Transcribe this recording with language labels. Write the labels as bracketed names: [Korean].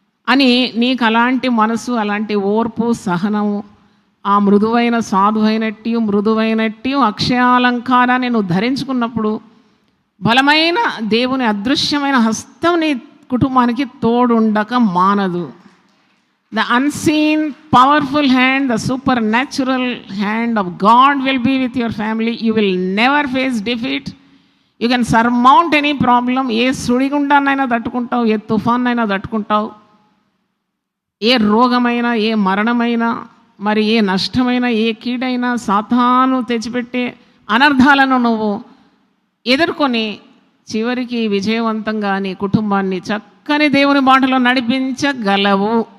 [Telugu] అని నీకు అలాంటి మనసు, అలాంటి ఓర్పు, సహనము, ఆ మృదువైన మృదువైనట్టు అక్షయాలంకారాన్ని నువ్వు ధరించుకున్నప్పుడు బలమైన దేవుని అదృశ్యమైన హస్తం నీ కుటుంబానికి తోడుండక మానదు. [English] The unseen, powerful hand, the supernatural hand of God will be with your family. You will never face defeat. You can surmount any problem. [Telugu] ఏ సుడిగుండాన్నైనా తట్టుకుంటావు, ఏ తుఫాన్నైనా తట్టుకుంటావు, ఏ రోగమైనా, ఏ మరణమైనా, మరి ఏ నష్టమైనా, ఏ కీడైనా, సాతాను తెచ్చిపెట్టే అనర్థాలను నువ్వు ఎదుర్కొని చివరికి విజయవంతంగా నీ కుటుంబాన్ని చక్కని దేవుని బాటలో నడిపించగలవు.